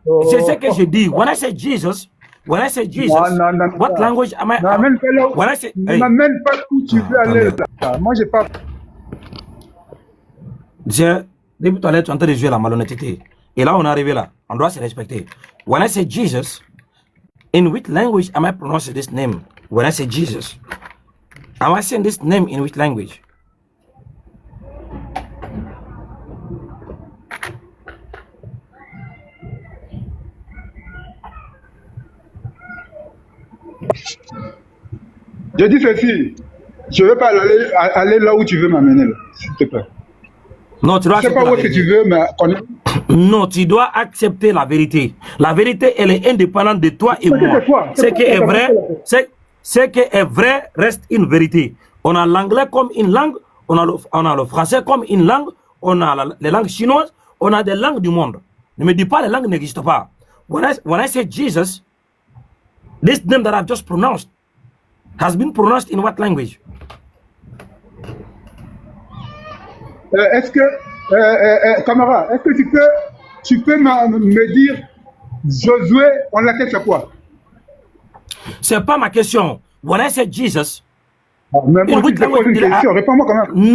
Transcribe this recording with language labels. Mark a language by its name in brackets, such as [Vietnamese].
[French] C'est ce que je dis. [English] When I say Jesus, [French] non, [English] what language am I? [French] Ne m'amène pas où tu veux aller là. Moi, j'ai pas. Depuis tout à l'heure, tu es en train de jouer la malhonnêteté. Et là, on est arrivé là. On doit se respecter. [English] When I say Jesus, in which language am I pronouncing this name? When I say Jesus, am I saying this name in which language? [French] Je dis ceci. Je ne veux pas aller là où tu veux m'amener, s'il te plaît. Non, tu dois Je ne sais pas où est-ce que tu veux, mais... Non, tu dois accepter la vérité. La vérité, elle est indépendante de toi et moi. Ce qui est vrai, ce qui est vrai reste une vérité. On a l'anglais comme une langue, on a le français comme une langue, on a les langues chinoises, on a des langues du monde. Ne me dis pas les langues n'existent pas. [English] When I say Jesus, this name that I've just pronounced has been pronounced in what language? [French] Est-ce que, camarade, est-ce que tu peux me dire, Josué, en laquelle c'est quoi? C'est pas ma question. [English] When I say Jesus, [French] mais moi, je te pose une question, réponds-moi quand même.